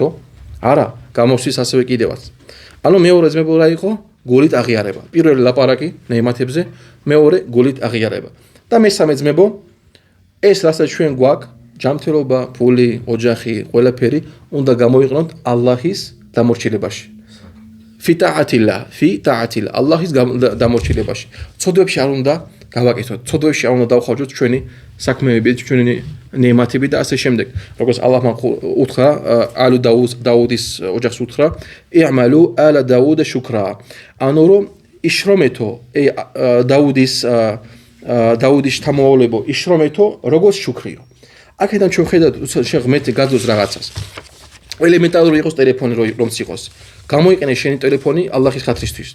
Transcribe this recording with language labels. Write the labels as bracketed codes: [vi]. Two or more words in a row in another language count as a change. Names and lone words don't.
[ka] არა, გამოსვის ასევე კიდევაც. ანუ მეორე ძმებო რა იყო? გულით აღიარება. პირველი ლაპარაკი ნეიმათებზე, მეორე გულით აღიარება. და მესამე ძმებო ეს რასაც ჩვენ გვაქვს, ჯანმრთელობა, ფული, ოჯახი, ყველაფერი უნდა გამოიყენოთ ალლაჰის დამორჩილებაში. [ar] فی طاعتیلا [ka] ალლაჰის დამორჩილებაში. ცოდვებში არ უნდა გავაკეთოთ, ცოდვებში არ უნდა დავხარჯოთ ჩვენი საქმეები, ჩვენი ნეიმათები და ასე შემდეგ. როგორც ალლაჰმა უთხრა ალუ დაუდის ოჯახს უთხრა [ar] اعملوا آل داود شكرا. [ka] ანუ რომ იშრომეთო დაუდის თამოვალებო იშრომეთო როგორც შუქრიო. აქედან ჩვენ ხედავთ ღმერთი გაძლევს რაღაცას. ელემენტარული იყოს ტელეფონი რომც იყოს. გამოიყენე შენი ტელეფონი ალლაჰის ხათრისთვის.